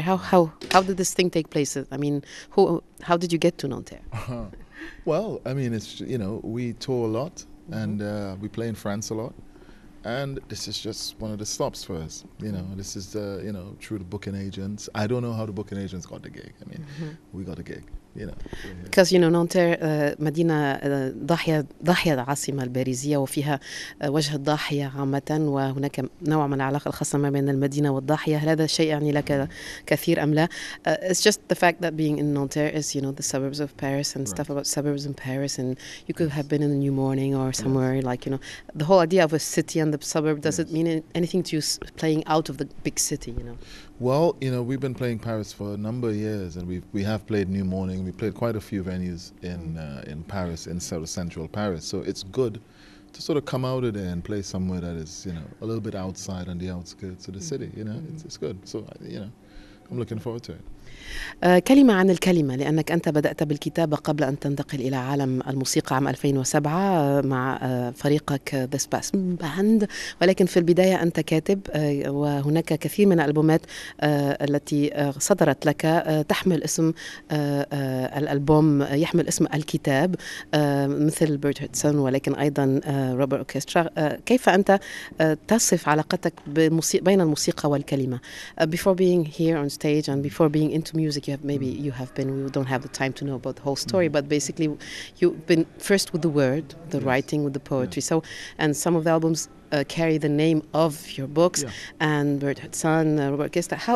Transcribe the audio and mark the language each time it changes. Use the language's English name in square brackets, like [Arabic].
[English] How did this thing take place? I mean, how did you get to Nanterre? Well, I mean, it's we tour a lot and we play in France a lot, and this is just one of the stops for us. This is the through the booking agents. I don't know how the booking agents got the gig. I mean, we got a gig. Because [Arabic] Nanterre مدينة ضاحية العاصمة الباريزية وفيها وجه الضاحية عامة وهناك نوع من العلاقة الخاصة ما بين المدينة والضاحية. هل هذا الشيء يعني لك كثير أم لا? [English] It's just the fact that being in Nanterre is the suburbs of Paris and stuff about suburbs in Paris, and you could have been in the New Morning or somewhere like the whole idea of a city and the suburb. Does it mean anything to you playing out of the big city? Well, we've been playing Paris for a number of years, and we have played New Morning. We played quite a few venues in Paris, in sort of central Paris. So it's good to sort of come out of there and play somewhere that is, a little bit outside on the outskirts of the city. It's good. So I'm looking forward to it. [Arabic] كلمة عن الكلمة، لأنك أنت بدأت بالكتابة قبل أن تنتقل إلى عالم الموسيقى عام 2007 مع فريقك The Space Band، ولكن في البداية أنت كاتب، وهناك كثير من الألبومات التي صدرت لك تحمل اسم الألبوم يحمل اسم الكتاب، مثل بيرت هيدسون ولكن أيضا روبر أوركسترا. كيف أنت تصف علاقتك بين الموسيقى والكلمة؟ [English] Before being here on stage and before being into music, you have been, we don't have the time to know about the whole story, but basically you've been first with the word, the writing, with the poetry. So, and some of the albums carry the name of your books, and Bert Hudson, Robert Kista.